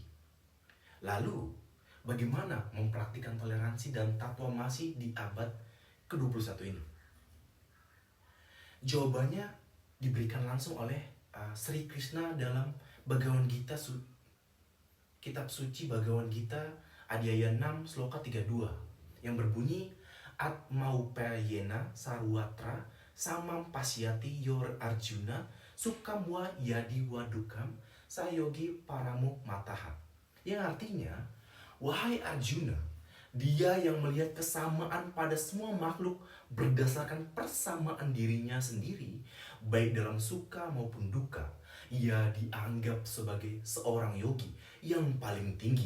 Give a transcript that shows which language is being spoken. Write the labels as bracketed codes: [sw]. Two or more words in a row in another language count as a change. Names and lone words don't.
[id] Lalu, bagaimana mempraktikkan toleransi dan takwa masih di abad ke-21 ini? Jawabannya diberikan langsung oleh Sri Krishna dalam Bhagavad Gita, kitab suci Bhagavad Gita Adhyaya 6 sloka 32 yang berbunyi [sa] Atmaupayena sarwatra samam pasyati yor Arjuna sukamwa yadi wadukam sayogi paramu mataha. [id] Yang artinya, wahai Arjuna, dia yang melihat kesamaan pada semua makhluk berdasarkan persamaan dirinya sendiri, baik dalam suka maupun duka, ia dianggap sebagai seorang yogi yang paling tinggi.